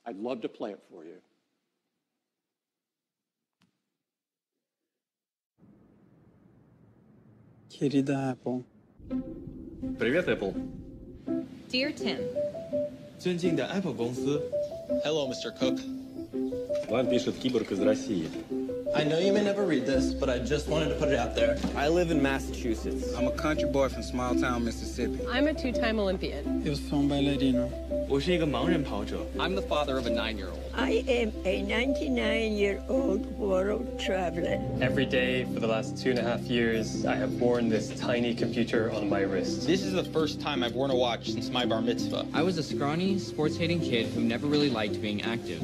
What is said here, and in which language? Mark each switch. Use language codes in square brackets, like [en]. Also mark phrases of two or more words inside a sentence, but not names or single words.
[en] I'd love to play it for you. [es] Querida Apple. [ru] Привет, Apple. [en] Dear Tim. [zh] 尊敬的 Apple 公司。 [en] Hello, Mr. Cook. [ru] Вам пишет киборг из России. [en] I know you may never read this, but I just wanted to put it out there. I live in Massachusetts. I'm a country boy from small town Mississippi. I'm a 2-time Olympian. [pt] Eu sou bailarino. [zh] 我是一个盲人跑者。 [en] I'm the father of a 9-year-old. I am a 99-year-old world traveler. Every day for the last 2.5 years, I have worn this tiny computer on my wrist. This is the first time I've worn a watch since my bar mitzvah. I was a scrawny, sports-hating kid who never really liked being active.